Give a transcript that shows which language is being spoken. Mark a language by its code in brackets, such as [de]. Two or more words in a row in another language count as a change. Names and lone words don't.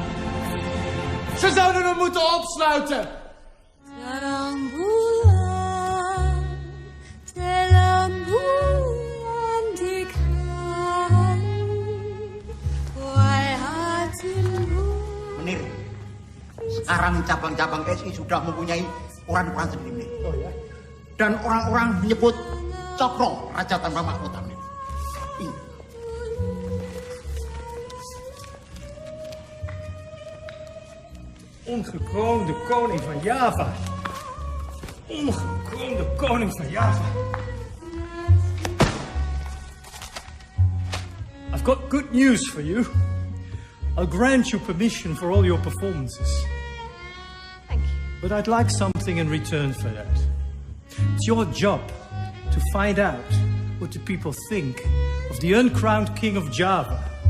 [nl] Ze zouden hem moeten opsluiten. Meneer, [id] sekarang cabang-cabang SI sudah mempunyai ukuran-ukuran sendiri. Oh ya? Dan orang-orang menyebut Chokro, Raja Tanpa Mahkota. [nl] Ongekroonde koning van Java. Ongekroonde koning van Java. [en] I've got good news for you. I'll grant you permission for all your performances. Thank you. But I'd like something in return for that. It's your job to find out what the people think of the uncrowned king of Java.